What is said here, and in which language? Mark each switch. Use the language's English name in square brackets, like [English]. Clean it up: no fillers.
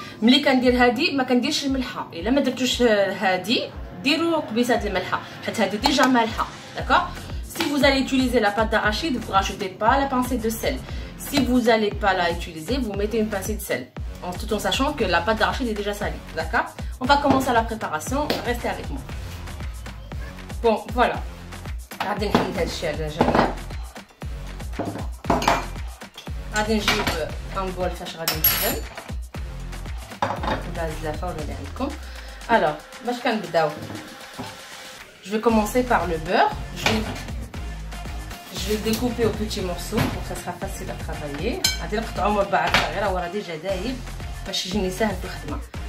[Arabic] ملي كندير هذه ما كنديرش الملحه، الا ما درتوش هذه ديروا قبيصه د الملحه حيت هذه ديجا مالحه. [French] داكور. Si vous allez utiliser la pâte d'arachide, vous rajoutez pas la pincée de sel. Si vous allez pas la utiliser, vous mettez une pincée de sel, tout en sachant que la pâte d'arachide est déjà salée. D'accord. On va commencer la préparation, restez avec moi. Bon voilà, [Arabic] غادي نحيد هذا الشيء على جنب. غادي نجيب ان بول فاش غادي نخدم ولا الزلافه ولا اللي عندكم. [French] Alors [Arabic] باش كنبداو [French] je vais commencer par le beurre. Je vais le découper aux petits morceaux pour que ça sera facile à travailler. [Arabic] غادي نقطعو مربعات صغيره وراه ديجا دايب باش يجيني ساهل في الخدمه.